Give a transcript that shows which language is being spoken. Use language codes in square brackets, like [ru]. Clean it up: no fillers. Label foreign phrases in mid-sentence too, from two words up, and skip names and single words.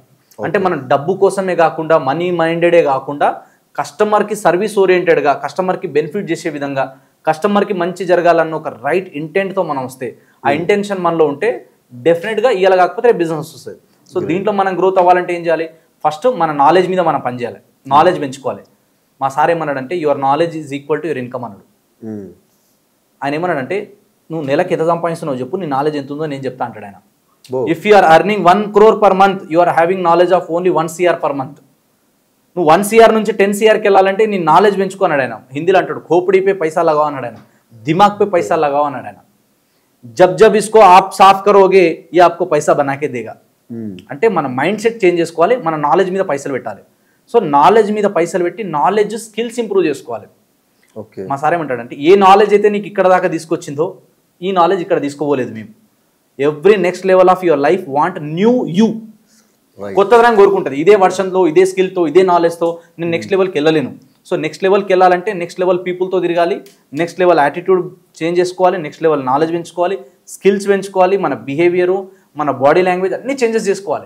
[te] అంటే మనం డబ్బు కోసమే కాకుండా, [en] money minded [te] కాకుండా, కస్టమర్కి [en] service oriented, [te] కస్టమర్కి బెనిఫిట్ చేసే విధంగా, కస్టమర్కి మంచి జరగాలన్న ఒక [en] right intent [te] మనం వస్తే, ఆ ఇంటెన్షన్ మనలో ఉంటే డెఫినెట్గా ఇవాళ కాకపోతే బిజినెస్ వస్తుంది. సో దీంట్లో మనం గ్రోత్ అవ్వాలంటే ఏం చేయాలి, ఫస్ట్ మన నాలెడ్జ్ మీద మనం పనిచేయాలి, నాలెడ్జ్ పెంచుకోవాలి. మా సార్ ఏమన్నాడంటే [en] your knowledge is equal to your income [te] అన్నాడు. ఆయన ఏమన్నాడంటే నువ్వు నెలకి ఎంత సంపాదిస్తున్నావు చెప్పు, నీ నాలెడ్జ్ ఎంత ఉందో నేను చెప్తా అంటాడు ఆయన. [en] if you are earning 1 crore per month, you are having knowledge of only 1 CR per month. [te] నువ్వు 1 CR నుంచి 10 CRకి వెళ్ళాలంటే నీ నాలెడ్జ్ పెంచుకున్నాడు ఆయన. హిందీలో అంటాడు [hi] खोपड़ी पे पैसा लगाओ [te] అన్నాడు ఆయన, [hi] दिमाग पे पैसा लगाओ [te] అన్నాడు ఆయన. [hi] जब जब इसको आप साफ करोगे ये आपको पैसा बना के देगा. [te] అంటే మన [en] mind set change [te] చేసుకోవాలి, మన నాలెడ్జ్ మీద పైసలు పెట్టాలి. సో నాలెడ్జ్ మీద పైసలు పెట్టి [en] knowledge skills improve [te] చేసుకోవాలి. ఓకే. మా సార్ ఏమంటాడంటే ఏ నాలెడ్జ్ అయితే నీకు ఇక్కడ దాకా తీసుకొచ్చిందో ఈ నాలెడ్జ్ ఇక్కడ తీసుకోపోలేదు మేము. [en] every next level of your life want new you, [te] కొత్తదనం కోరుకుంటుంది. ఇదే వర్షన్లో, ఇదే స్కిల్తో, ఇదే నాలెడ్జ్తో నేను [en] next level [te] వెళ్ళలేను. సో [en] next level [te] వెళ్ళాలంటే [en] next level people [te] తిరగాలి, [en] next level attitude change [te] చేసుకోవాలి, [en] next level knowledge [te] పెంచుకోవాలి, స్కిల్స్ పెంచుకోవాలి, మన బిహేవియరు, మన [en] body language [te] అన్ని చేంజెస్ చేసుకోవాలి.